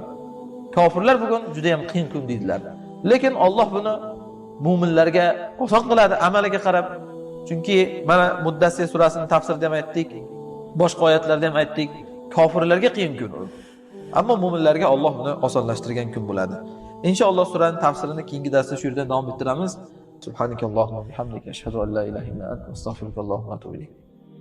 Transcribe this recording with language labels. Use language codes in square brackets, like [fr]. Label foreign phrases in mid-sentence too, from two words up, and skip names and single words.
[uz] Kofirlar bugun juda ham qiyin kun deydilar. Lekin Alloh buni mu'minlarga oson qiladi amaliga qarab. Chunki mana Muddassir surasining tafsirida ham aytdik, boshqa oyatlarda ham aytdik, kofirlarga qiyin kun u. Ammo mu'minlarga Alloh buni osonlashtirgan kun bo'ladi. İnşallah suraning tafsirini keyingi darsda shu yerdan davom ettiramiz. [ar] سبحانك اللهم وبحمدك أشهد أن لا إله إلا أنت أستغفرك وأتوب إليك.